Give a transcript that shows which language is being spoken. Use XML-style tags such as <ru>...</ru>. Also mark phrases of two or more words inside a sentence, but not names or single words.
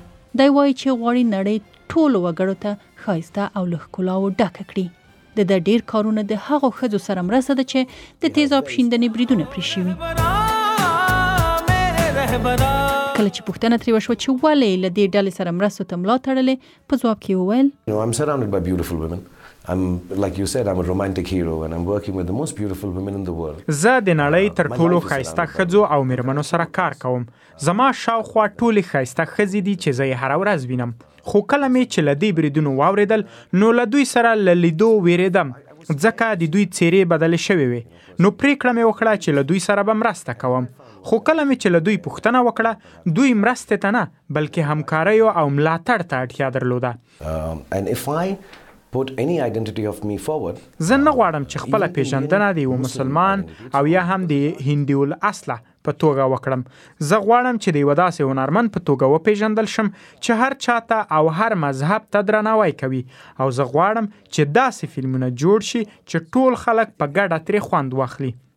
<ps>دی وایي چې غواړي نړۍ ټولو وګړو ته ښایسته او له ښکلاو ډکه کړي. د ډېر کارونه د هغو ښځو سره مرسته ده چې د تیزاب شیندنې بریدونه پرې شوي. کله چې پوښتنه ترې وشوه چې ولې له دې ډلې سره مرستو ته ملا تړلې په ځواب کې وویل</ps> <en>I'm surrounded by beautiful women. Like you said, I'm a romantic hero and I'm working with the most beautiful women in the world.</en> <ps>زه د نړۍ تر ټولو ښایسته ښځو او میرمنو سره کار کوم. زما شاوخوا ټولې ښایسته ښځې دي چې زه یې هره ورځ وینم. خو کله مې چې له دې بریدونو واورېدل نو له دوی سره له لیدو ویرېدم ځکه د دوی څېرې بدلې شوې وې. نو پریکړه مې وکړه چې له دوی سره به مرسته کوم. خو کله مې چې له دوی پوښتنه وکړه دوی مرستې ته نه بلکې همکاریو او ملاتړ ته اړتیا درلوده.</ps> <en>And if I put any identity of me forward,</en> <ps>زه نه غواړم چې خپله پیژندنه د یو مسلمان او یا هم د هندي الاصله په توګه وکړم. زه غواړم چې د یوه داسې هنرمند په توګه وپیژندل شم چې هر چاته او هر مذهب ته درناوی کوي او زه غواړم چې داسې فلمونه جوړ شي چې ټول خلک په ګډه ترې خوند واخلي.</ps>